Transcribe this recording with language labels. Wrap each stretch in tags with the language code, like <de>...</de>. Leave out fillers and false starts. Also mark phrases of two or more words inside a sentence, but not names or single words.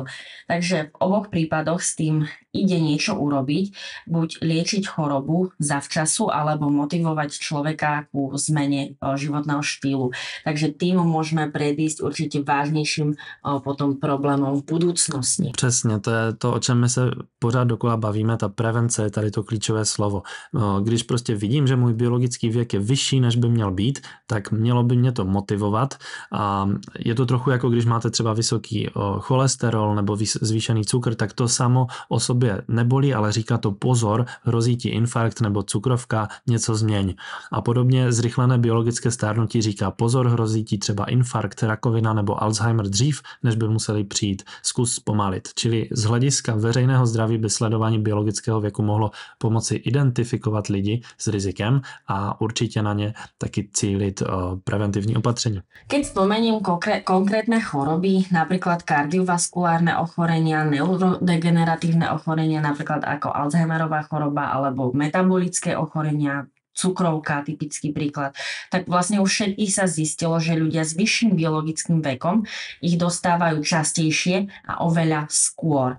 <sk>Takže v oboch prípadoch s tým ide niečo urobiť, buď liečiť chorobu zavčasu, alebo motivovať človeka ku zmene životného štýlu. Takže tým môžeme predísť určite vážnejším potom problémom v budúcnosti.</sk> <cs>Přesně, to je to, o čem my se pořád dokola bavíme, ta prevence je tady to klíčové slovo. Když prostě vidím, že můj biologický věk je vyšší, než by měl být, tak mělo by mě to motivovat a je to trochu jako když máte třeba vysoký cholesterol nebo zvýšený cukr, tak to samo o sobě tobě nebolí, ale říká to pozor, hrozí ti infarkt nebo cukrovka, něco změň. A podobně zrychlené biologické stárnutí říká pozor, hrozí ti třeba infarkt, rakovina nebo Alzheimer dřív, než by museli přijít. Zkus zpomalit. Čili z hlediska veřejného zdraví by sledování biologického věku mohlo pomoci identifikovat lidi s rizikem a určitě na ně taky cílit preventivní opatření.</cs> <sk>Keď spomeniem konkrétne choroby, napríklad kardiovaskulárne ochorenia, neurodegeneratívne ochorenia, napríklad ako Alzheimerová choroba alebo metabolické ochorenia, cukrovka, typický príklad, tak vlastne u všetkých sa zistilo, že ľudia s vyšším biologickým vekom ich dostávajú častejšie a oveľa skôr.</sk>